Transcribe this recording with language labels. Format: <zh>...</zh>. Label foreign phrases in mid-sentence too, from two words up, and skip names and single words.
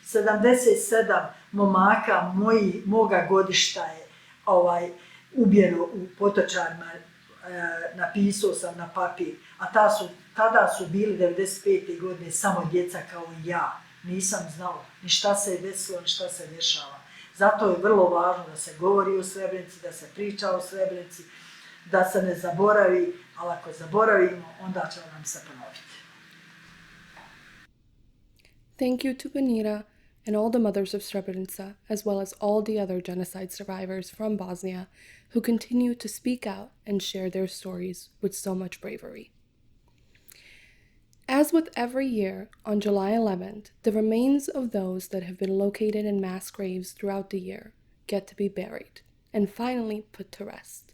<bs>77 momaka moga godišta je ubijeno u Potočarima, napisao sam na papir, a tada su bili 95. godine samo djeca kao i ja. Nisam znao ni šta se je desilo, ni šta se dešava. Zato je vrlo važno da se govori o Srebrenici, da se priča o Srebrenici, da se ne zaboravi, ali ako zaboravimo, onda će nam se ponoviti.</bs> <en>Thank you to Benita and all the mothers of Srebrenica, as well as all the other genocide survivors from Bosnia who continue to speak out and share their stories with so much bravery. As with every year, on July 11th, the remains of those that have been located in mass graves throughout the year get to be buried and finally put to rest.</en>